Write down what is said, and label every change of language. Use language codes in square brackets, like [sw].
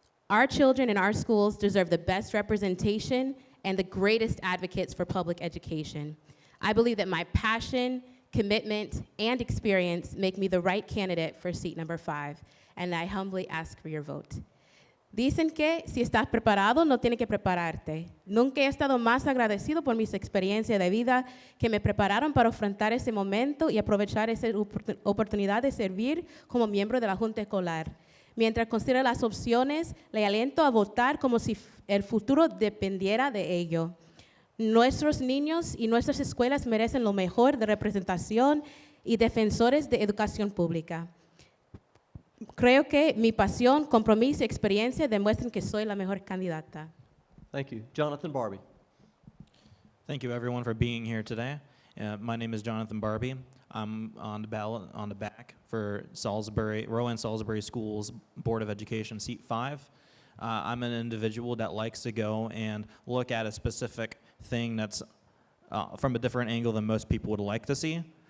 [en] Our children in our schools deserve the best representation and the greatest advocates for public education. I believe that my passion, commitment, and experience make me the right candidate for seat number 5, and I humbly ask for your vote. [es] Dicen que si estás preparado, no tienes que prepararte. Nunca he estado más agradecido por mis experiencias de vida que me prepararon para afrontar ese momento y aprovechar esa oportunidad de servir como miembro de la Junta Escolar. Mientras considero las opciones, le aliento a votar como si el futuro dependiera de ello. Nuestros niños y nuestras escuelas merecen lo mejor de representación y defensores de educación pública. Creo que mi pasión, compromiso y experiencia demuestran que soy la mejor candidata. [en] Thank you. Jonathan Barbie. Thank you, everyone, for being here today. My name is Jonathan Barbie. I'm on the ballot on the back for Rowan Salisbury Schools Board of Education, seat 5. I'm an individual that likes to go and look at a specific thing that's from a different angle than most people would like to see.